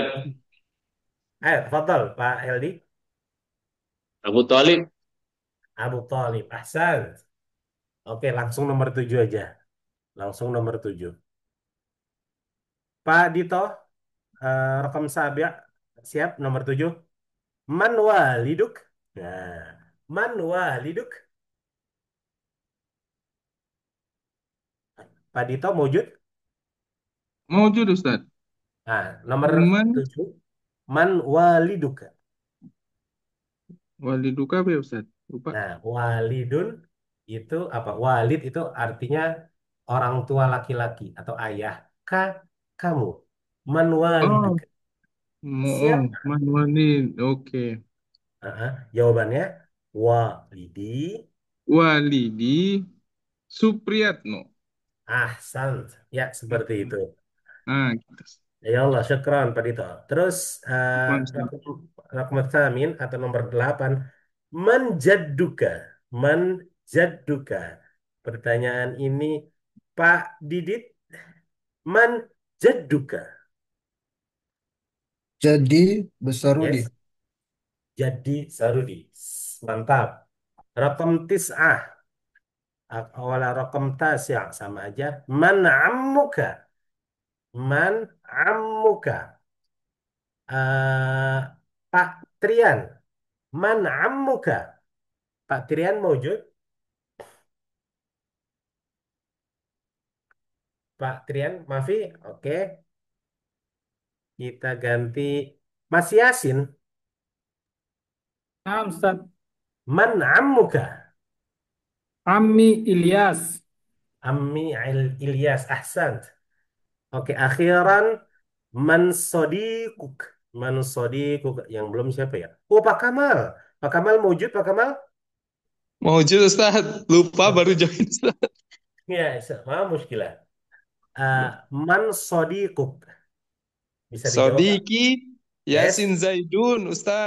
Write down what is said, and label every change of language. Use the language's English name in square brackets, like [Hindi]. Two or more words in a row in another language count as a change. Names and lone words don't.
[Arabic] Fadal Pak Heldi. Abu Thalib. [Indonesian] Abu Talib. Ahsan. Oke, langsung nomor 7 aja. Langsung nomor 7. Pak Dito, rekam sabya, siap nomor 7. [Arabic] Man waliduk? Nah, man waliduk? [Indonesian] Pak Dito, [Arabic] wujud? Mawjud Ustaz. [Indonesian] Nah, nomor [Arabic] Man 7. Man waliduka. [Indonesian] waliduka apa ya Ustaz? Lupa. Nah, walidun itu apa? Walid itu artinya orang tua laki-laki atau ayah. Kamu. Man Oh, [Arabic] waliduka. Siapa? man walid. Oke. [Indonesian] Jawabannya walidi. Walidi Supriyatno. Ahsan. Ya, seperti itu. Ah, gitu. [Arabic] Ya Allah, syukran Pak Dito. [Indonesian] Terus [Arabic] Syukran, Ustaz. raqam tsamin [Indonesian] atau nomor 8. [Arabic] Man jadduka. Man jadduka. [Indonesian] Pertanyaan ini Pak Didit, [Arabic] man jadduka. [Indonesian] Jadi Besarudi. Yes, jadi Sarudi. Mantap. [Arabic] Raqam tis'ah. [Indonesian] Awal raqam tasya sama aja. [Arabic] Man ammuka. Man ammuka. [Indonesian] Eh, Pak Trian. [Arabic] Man ammuka. Pak Trian mewujud. [Indonesian] Pak Trian, [Arabic] Mafi. [Indonesian] Oke. Kita ganti Mas Yasin. Nah, Ustaz. [Arabic] Man ammuka. Ammi Ilyas. Ammi Ilyas. Ahsan. [Indonesian] Oke, akhiran [Arabic] man sodikuk. Man sodikuk. [Indonesian] Yang belum siapa ya? Oh, Pak Kamal. Pak Kamal mewujud, Pak Kamal? [Arabic] Mawjud Ustaz. [Indonesian] Lupa baru join Ustaz. Ya, sama muskilah. [Arabic] Man sodikuk. [Indonesian] Bisa dijawab, Pak? [Arabic] Sodiki [Indonesian] Yes. [Arabic] Yasin Zaidun Ustaz.